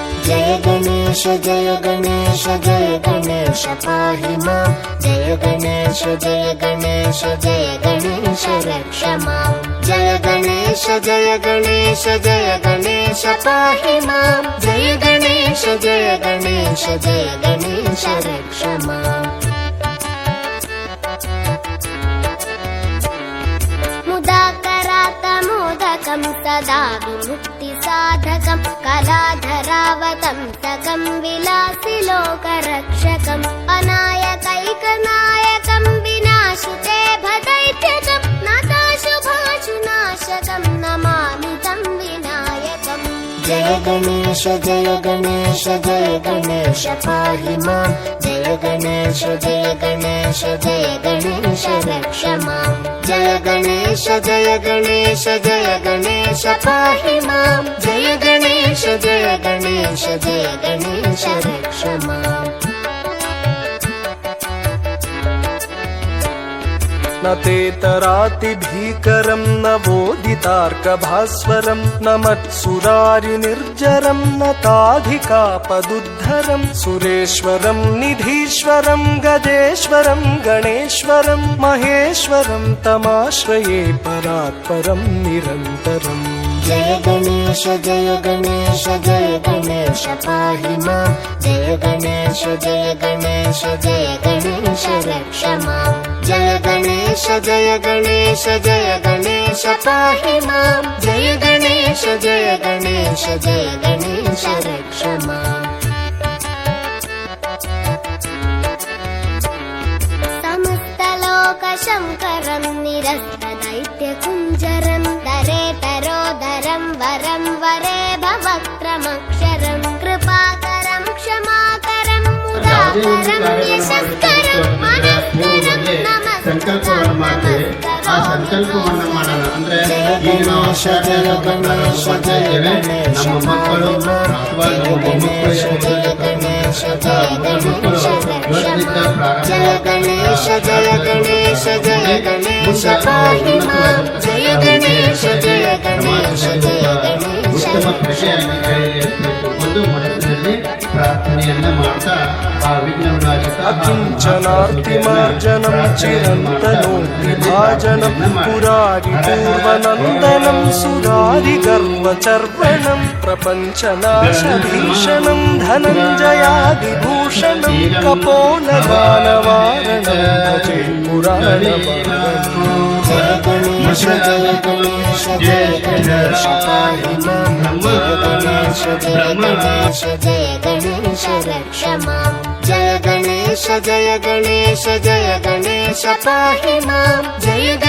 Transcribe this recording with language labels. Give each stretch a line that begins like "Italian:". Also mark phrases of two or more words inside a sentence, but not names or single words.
Sanskrit: जय गणेश जय गणेश जय गणेश पाहि मां जय गणेश जय गणेश जय गणेश रक्ष मां जय गणेश जय गणेश जय गणेश पाहि मां जय गणेश जय गणेश जय गणेश रक्ष मां मुदाकरातमोदकं सदा विमुक्तिसाधकं कलाधरावतंसकं विलासिलोकरक्षकम् अनायकैकनायकं विनाशिते भदैत्यकं नताशुभाशुनाशकं नमामि तं विनायकम् जय गणेश जय गणेश जय गणेश पाहि मां जय गणेश जय गणेश जय गणेश रक्ष मां जय गणेश जय गणेश जय गणेश पाहि मां जय गणेश जय गणेश जय गणेश रक्ष मां न तेतरातिभीकरं न वोदितार्कभास्वरं न मत्सुरारिनिर्जरं न ताधिकापदुद्धरं सुरेश्वरं निधीश्वरं गजेश्वरं गणेश्वरं महेश्वरं तमाश्रये परात्परं निरन्तरम् जय गणेश जय गणेश जय गणेश पाहि मां जय गणेश जय गणेश जय गणेश रक्ष मां जय गणेश जय गणेश जय गणेश पाहि मां जय गणेश जय गणेश जय गणेश रक्ष मां समस्तलोकशङ्करं निरस्तदैत्यकुञ्जरं दरेतरोदरं वरं वरे भवक्त्रमक्षरं कृपाकरं क्षमाकरं मुदाकरं यशस्करं मनस्करं
Kannada: ಸಂಕಲ್ಪವನ್ನು ಮಾಡ್ತೇವೆ. ಆ ಸಂಕಲ್ಪವನ್ನು ಮಾಡೋಣ ಅಂದ್ರೆ ಈಗ ನಾವು ಆಚಾರ್ಯ ಬಂದಾಗ ನಮ್ಮ ಮಕ್ಕಳು ಅಥವಾ ನಮ್ಮ ಮೊಮ್ಮಕ್ಕಳು
Sanskrit: जय गणेश जय गणेश जय गणेश पाहि मां जय गणेश जय गणेश जय गणेश
Kannada: ಉತ್ತಮ ಕೃಷಿಯಾಗಿ ಒಂದು ಮನಸ್ಸಿನಲ್ಲಿ ಪ್ರಾರ್ಥನೆಯನ್ನ ಮಾಡ್ತಾ ಆ ವಿಘ್ನ ವಿನಾಶಕ
Sanskrit: अकिञ्चनार्तिमार्जनं चिरन्तनोद्विभाजनं पुरारिपूर्वनन्दनं सुरारिगर्वचर्वणं प्रपञ्चनाशभीषणं धनञ्जयादिभूषणं कपोलगानवारणं भजे पुराणवारणम् जय गणेश जय गणेश जय गणेश पाहि मां जय गणेश जय गणेश जय गणेश रक्ष मां जय गणेश जय गणेश जय गणेश पाहि मां जय